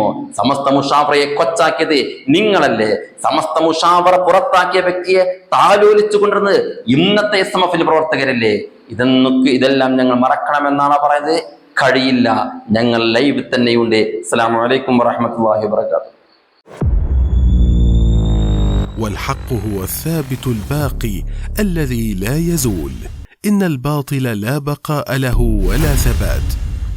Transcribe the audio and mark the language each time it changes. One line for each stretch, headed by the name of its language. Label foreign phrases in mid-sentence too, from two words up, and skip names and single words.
Malayalam: സമസ്ത മുഷാവറയെ കൊച്ചാക്കിയത് നിങ്ങളല്ലേ? സമസ്ത മുഷാവറ പുറത്താക്കിയ വ്യക്തിയെ താലോലിച്ചു കൊണ്ടിരുന്നത് ഇന്നത്തെ SMF പ്രവർത്തകരല്ലേ? ഇതെല്ലാം ഞങ്ങൾ മറക്കണമെന്നാണ് പറയുന്നത്. കഴിയില്ല. ഞങ്ങൾ ലൈവ് തന്നെയുണ്ട്.
Arabic: السلام عليكم ورحمة الله وبركاته. والحق هو الثابت الباقي الذي لا يزول. إن الباطل لا بقاء له ولا ثبات.